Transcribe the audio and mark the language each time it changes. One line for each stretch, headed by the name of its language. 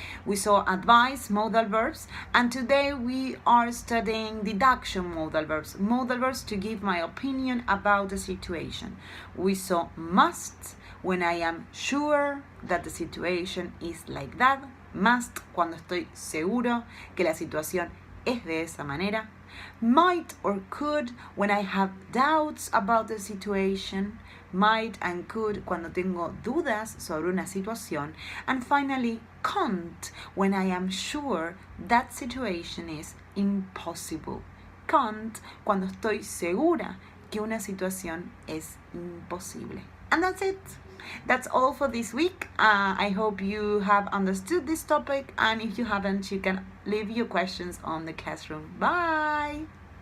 English: We saw advice modal verbs, and today we are studying deduction modal verbs. Modal verbs to give my opinion about the situation. We saw must when I am sure that the situation is like that.
Spanish: Must cuando estoy seguro que la situación es de esa manera.
English: Might or could when I have doubts about the situation.
Spanish: Might and could cuando tengo dudas sobre una situación.
English: And finally, can't when I am sure that situation is impossible.
Spanish: Can't cuando estoy segura que una situación es imposible.
English: And that's it. That's all for this week. I hope you have understood this topic, and if you haven't, you can leave your questions on the classroom. Bye!